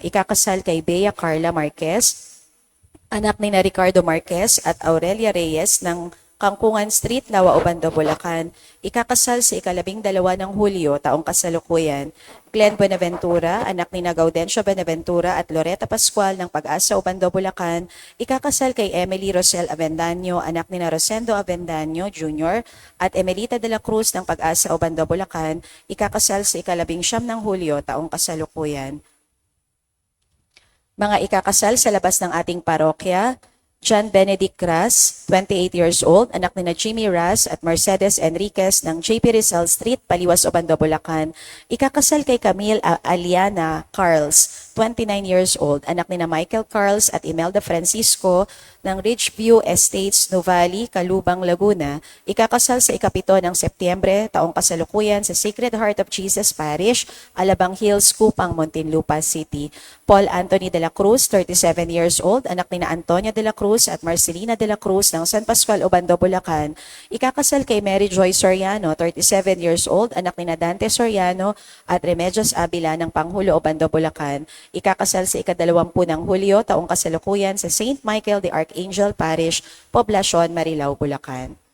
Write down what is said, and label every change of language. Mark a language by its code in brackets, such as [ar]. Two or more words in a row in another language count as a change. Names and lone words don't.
[tl] Ikakasal kay Bea Carla Marquez, anak ni na Ricardo Marquez at Aurelia Reyes ng Kangkungan Street, Lawa, Obando, Bulacan. Ikakasal sa ika-12 ng Hulyo, taong kasalukuyan. Glenn Buenaventura, anak ni na Gaudencio Buenaventura at Loretta Pascual ng Pag-asa, Obando, Bulacan. Ikakasal kay Emily Rosel Avendaño, anak ni na Rosendo Avendaño Jr. at Emelita de la Cruz ng Pag-asa, Obando, Bulacan. Ikakasal sa ika-19 ng Hulyo, taong kasalukuyan. Mga ikakasal sa labas ng ating parokya: John Benedict Ras, 28 [en] years old, [tl] anak ni na Jimmy Ras at Mercedes Enriquez ng JP Rizal Street, Paliwas, Obando, Bulacan. Ikakasal kay Camille Aliana Carls, 29 [en] years old, [tl] anak ni na Michael Carls at Imelda Francisco ng Ridgeview Estates, Nuvali, Calubang, Laguna, ikakasal sa ikapito ng Setyembre, taong kasalukuyan sa Sacred Heart of Jesus Parish, Alabang Hills, Kupang, Muntinlupa City. Paul Anthony de la Cruz, 37 [en] years old, [tl] anak ni na Antonia de la Cruz at Marcelina de la Cruz ng San Pascual, Obando, Bulacan, ikakasal kay Mary Joy Soriano, 37 [en] years old, [tl] anak ni na Dante Soriano at Remedios Avila ng Panghulo, Obando, Bulacan, ikakasal sa ikadalawampu ng Hulyo, taong kasalukuyan sa St. Michael the Archangel Parish, Poblacion, Marilao, Bulacan.